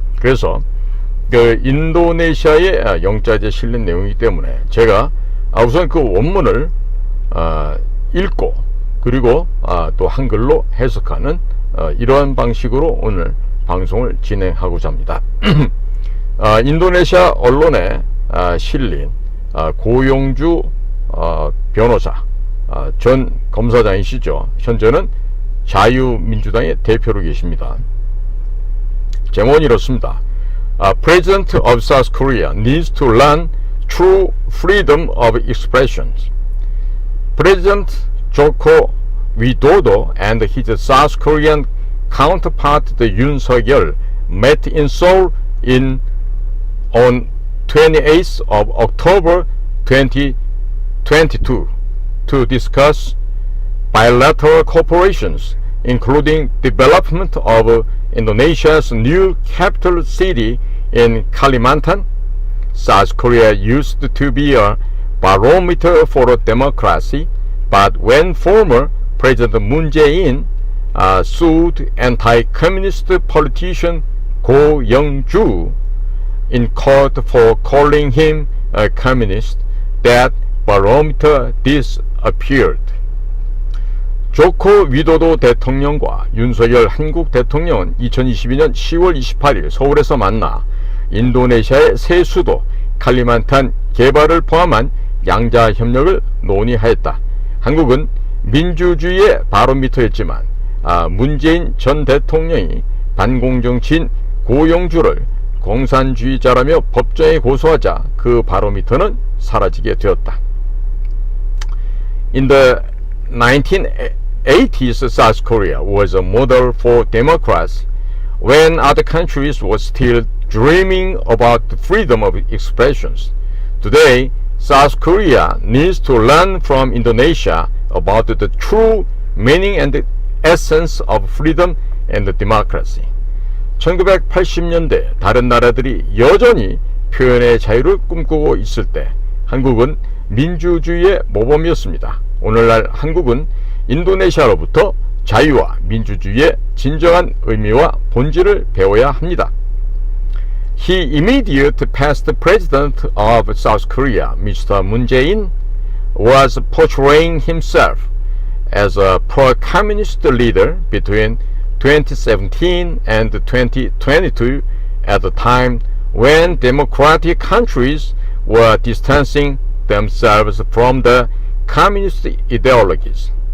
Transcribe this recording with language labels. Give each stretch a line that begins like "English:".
Korean: 그래서 그 인도네시아의 영자재 실린 내용이기 때문에 제가 우선 그 원문을 읽고 그리고 또 한글로 해석하는 이러한 방식으로 오늘 방송을 진행하고자 합니다. 인도네시아 언론에 실린 고영주 변호사, 전 검사장이시죠. 현재는 자유민주당의 대표로 계십니다. 제목은 이렇습니다.
English: President of South Korea needs to learn true freedom of expression. President Joko Widodo and his South Korean counterpart Yoon Suk-yeol met in Seoul on 28th of October 2022 to discuss bilateral cooperations, including development of Indonesia's new capital city in Kalimantan. South Korea used to be a barometer for democracy, but when former President Moon Jae-in sued anti-communist politician Go Young-ju in court for calling him a communist, that barometer disappeared.
Korean: 조코 위도도 대통령과 윤석열 한국 대통령은 2022년 10월 28일 서울에서 만나 인도네시아의 새 수도 칼리만탄 개발을 포함한 양자 협력을 논의하였다. 한국은 민주주의의 바로미터였지만 문재인 전 대통령이 반공정치인 고영주를 공산주의자라며 법정에 고소하자 그 바로미터는 사라지게 되었다.
English: In the 1980s, South Korea was a model for democracy when other countries were still dreaming about the freedom of expressions. Today, South Korea needs to learn from Indonesia about the true meaning and the essence of freedom and democracy.
Korean: 1980년대 다른 나라들이 여전히 표현의 자유를 꿈꾸고 있을 때 한국은 민주주의의 모범이었습니다. 오늘날 한국은 인도네시아로부터 자유와 민주주의의 진정한 의미와 본질을 배워야 합니다.
English: He immediate past president of South Korea, Mr. Moon Jae-in, was portraying himself as a pro-communist leader between 2017 and 2022 at a time when democratic countries were distancing themselves from the communist ideologies.